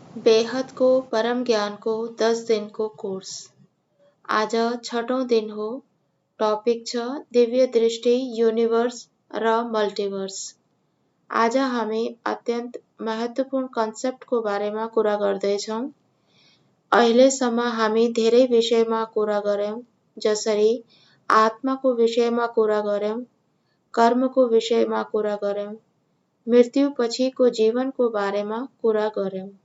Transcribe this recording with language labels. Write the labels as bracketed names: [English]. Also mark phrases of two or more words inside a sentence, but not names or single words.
[Nepali] बेहद को परम ज्ञान को 10 दिन को कोर्स। आज छठौं दिन हो। टॉपिक छ दिव्य दृष्टि यूनिवर्स र मल्टीवर्स। आज हामी अत्यन्त महत्वपूर्ण कन्सेप्ट को बारेमा कुरा गर्दैछौँ। अहिलेसम्म हामी धेरै विषयमा कुरा गर्यौं, जसरी आत्माको विषयमा कुरा गर्यौं, कर्मको विषयमा कुरा गर्यौं, मृत्युपछिको जीवनको बारेमा कुरा गर्यौं।